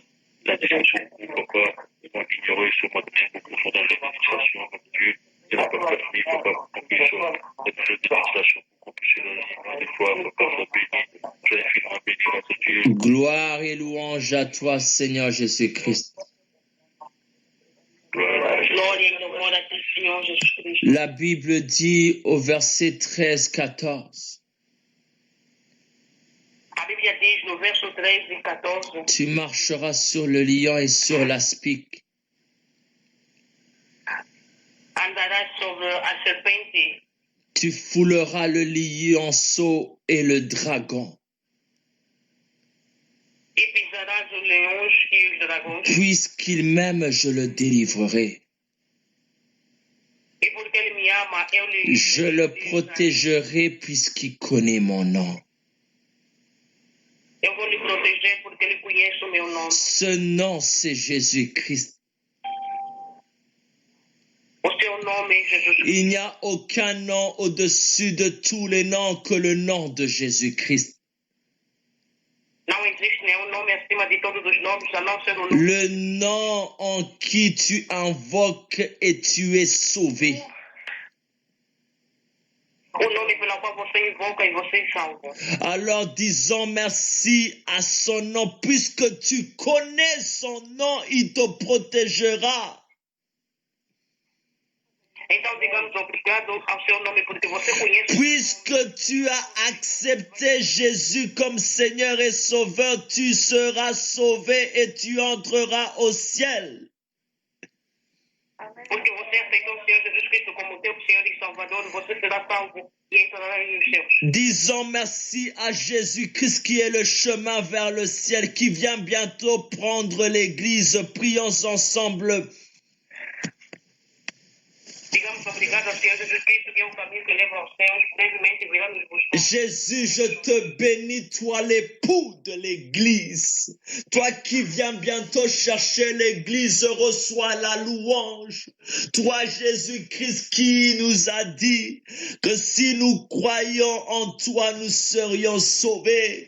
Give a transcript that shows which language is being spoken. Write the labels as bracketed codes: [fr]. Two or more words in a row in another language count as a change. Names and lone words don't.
[fr] La discussion, papa, ils vont ignorer ce matin, beaucoup sont dans l'administration, mon Dieu. Et la papa, famille, papa, pour qu'on puisse être dans l'administration, pour qu'on puisse le livre des fois, papa, soit béni. Sois infiniment béni, notre Dieu. Gloire et louange à toi, Seigneur Jésus-Christ. [pt] Glória e louvor a ti, Senhor Jesus Cristo. [fr] La Bible dit au verset 13-14, [pt] A Bíblia diz no verso 13 e 14: [fr] tu marcheras sur le lion et sur l'aspic. [pt] Andarás sobre a serpente [fr] Tu fouleras le lionceau et le dragon. [pt] e pisarás os leões e os dragões. [fr] Puisqu'il m'aime, je le délivrerai. [pt] E porque ele me ama, eu lhe [fr] Je le protégerai puisqu'il connaît mon nom. [pt] Eu vou lhe proteger porque ele conhece o meu nome. [fr] Ce nom, c'est Jésus-Christ. [pt] O seu nome é Jesus Cristo. [fr] Il n'y a aucun nom au-dessus de tous les noms que le nom de Jésus-Christ. [pt] Não existe nenhum nome acima de todos os nomes, a não ser o nome. [fr] Le nom en qui tu invoques et tu es sauvé. [pt] O nome pelo qual você invoca e você é salvo. [fr] Alors disons merci à son nom, puisque tu connais son nom, il te protégera. [pt] Então digamos obrigado ao seu nome porque você conhece. [fr] Puisque tu as accepté Jésus comme Seigneur et Sauveur, tu seras sauvé et tu entreras au ciel. [pt] Porque você aceitou o Senhor Jesus Cristo como teu Senhor e Salvador, você será salvo e entrará nos céus. [fr] Disons merci à Jésus-Christ qui est le chemin vers le ciel, qui vient bientôt prendre l'église. Prions ensemble. [pt] Digamos obrigado ao Senhor Jesus Cristo que é o caminho que leva aos céus, brevemente virá nos buscar. [fr] Jésus, je te bénis, toi l'époux de l'église. Toi qui viens bientôt chercher l'église, reçois la louange. Toi, Jésus-Christ, qui nous a dit que si nous croyons en toi, nous serions sauvés.